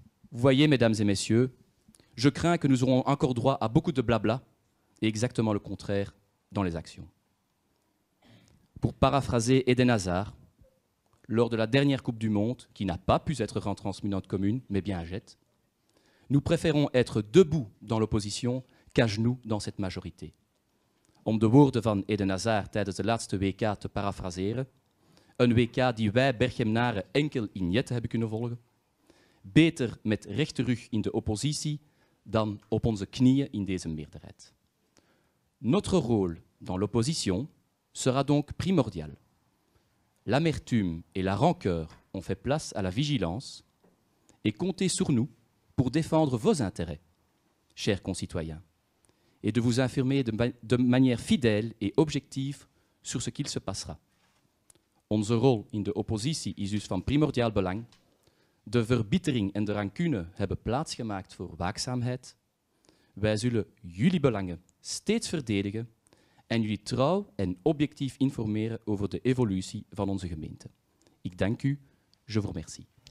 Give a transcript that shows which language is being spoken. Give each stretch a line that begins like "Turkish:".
French: Vous voyez, mesdames et messieurs, je crains que nous aurons encore droit à beaucoup de blabla et exactement le contraire dans les actions. Pour paraphraser Eden Hazard, lors de la dernière Coupe du Monde, qui n'a pas pu être retransmise dans notre commune, mais bien à Jette, nous préférons être debout dans l'opposition qu'à genoux dans cette majorité.
Dutch: Om de woorden van Eden Hazard tijdens de laatste WK te parafraseren, een WK die wij Berchenaren enkel in Jette hebben kunnen volgen, beter met rechte rug in de oppositie dan op onze knieën in deze meerderheid.
French: Notre rôle dans l'opposition sera donc primordial. L'amertume et la rancœur ont fait place à la vigilance et comptez sur nous pour défendre vos intérêts, chers concitoyens, et de vous informer de manière fidèle et objective sur ce qu'il se passera.
Dutch: Onze rol in de oppositie is dus van primordiaal belang. De verbittering en de rancune hebben plaatsgemaakt voor waakzaamheid. Wij zullen jullie belangen steeds verdedigen en jullie trouw en objectief informeren over de evolutie van onze gemeente. Ik dank u,
French: je vous remercie.